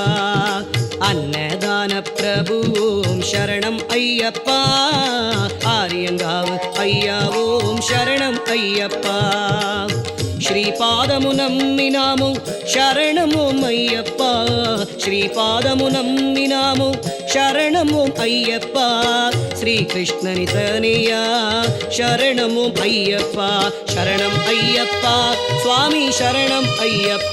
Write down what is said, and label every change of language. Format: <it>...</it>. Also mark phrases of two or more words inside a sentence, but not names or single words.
<ta>அன்னதான பிரபு ஓம் சரணம் ஐயப்பா. ஆரியங்காவு ஐயா ஓம் சரணம் ஐயப்பா.</ta> <te>శ్రీపాదము నమ్మినాము శరణము అయ్యప్ప. శ్రీపాదము నమ్మినాము శరణము అయ్యప్ప. శ్రీకృష్ణని తనయ శరణము అయ్యప్ప. శరణం అయ్యప్ప స్వామి శరణం అయ్యప్ప.</te>